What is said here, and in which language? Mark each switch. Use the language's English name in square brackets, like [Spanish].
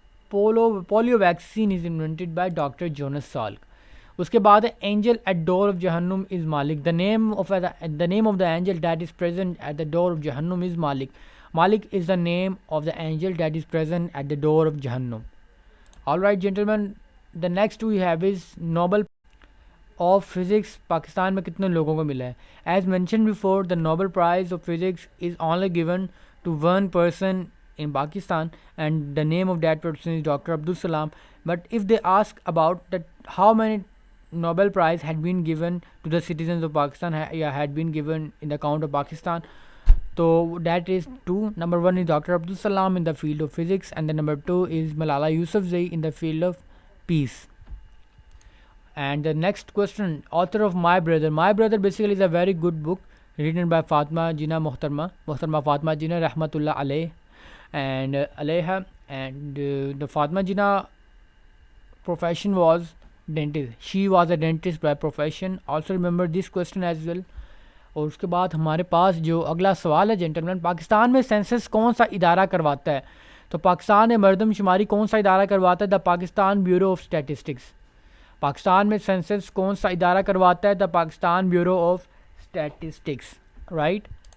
[English] Polio vaccine is invented by doctor Jonas Salk. [Urdu] اس کے بعد [English] Angel at door of جہنم is Malik. The name of the angel that is present at the door of جہنم is Malik. Malik is the name of the angel that is present at the door of جہنم۔ All right gentlemen, the next we have is Nobel of physics [Urdu] Pakistan میں کتنے لوگوں کو ملا ہے. [English] As mention before the Nobel prize of physics is only given to one person in Pakistan and the name of that person is Dr. Abdul Salam. But if they ask about that how many Nobel Prize had been given to the citizens of Pakistan, had been given in the count of Pakistan, so that is two. Number one is Dr. Abdul Salam in the field of physics, and then number two is Malala Yousafzai in the field of peace. And the next question, author of My Brother basically is a very good book written by Fatima Jinnah Muhtarama Fatima Jinnah Rahmatullah alayh and alayha, and the Fatima Jinnah profession was dentist. She was a dentist by profession. Also remember this question as well. [Urdu] اور اس کے بعد ہمارے پاس جو اگلا سوال ہے gentlemen, Pakistan میں census کون سا ادارہ کرواتا ہے؟ تو پاکستان میں مردم شماری کون سا ادارہ کرواتا ہے؟ دا Pakistan bureau of statistics. Pakistan میں سینسس کون سا ادارہ کرواتا ہے؟ دا Pakistan bureau of statistics, right.